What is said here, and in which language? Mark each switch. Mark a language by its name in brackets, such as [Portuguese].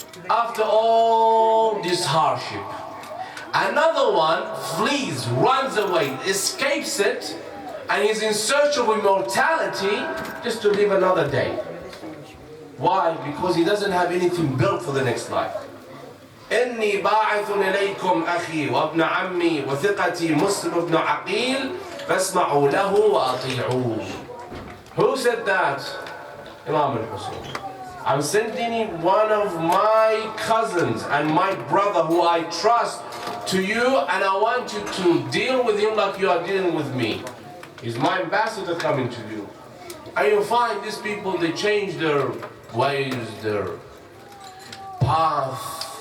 [English] After all this hardship, another one flees, runs away, escapes it, and is in search of immortality just to live another day. Why? Because he doesn't have anything built for the next life. [Arabic] إني باعث إليكم أخي وابن عمي وثقتي مسلم بن عقيل فاسمعوا له وأطيعوه. [English] Who said that? Imam al-Hussein. I'm sending one of my cousins and my brother who I trust to you, and I want you to deal with him like you are dealing with me. He's my ambassador coming to you. And you'll find these people, they change their ways, their path.